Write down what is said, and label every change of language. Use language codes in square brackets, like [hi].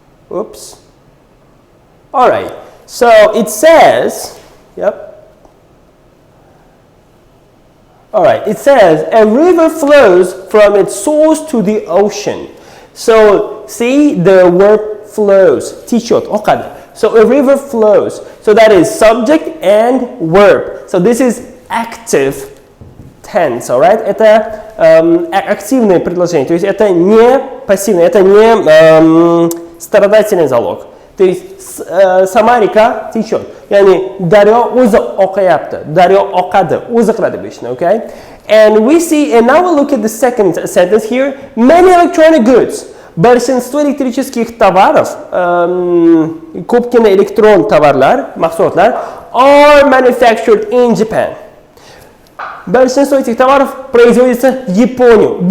[en] Oops. All right, so it says, all right, it says, a river flows from its source to the ocean. So, see the word flows, течет, oqadi. So, a river flows. So, that is subject and verb. So, this is active tense, all right? [ru] Это активное предложение, то есть это не пассивное, это не страдательный залог. То есть сама река течет. [uz] Yani daryo o'zi oqayapti, daryo oqadi, o'zi qiladi bu ishni, [ru] okay? [en] And we see, and now we'll look at the second sentence here. Many electronic goods. [ru] Большинство электрических товаров, [uz] ko'pgina elektron tovarlar, mahsulotlar, [en] are manufactured in Japan. [ru] Большинство этих товаров производится в Японии.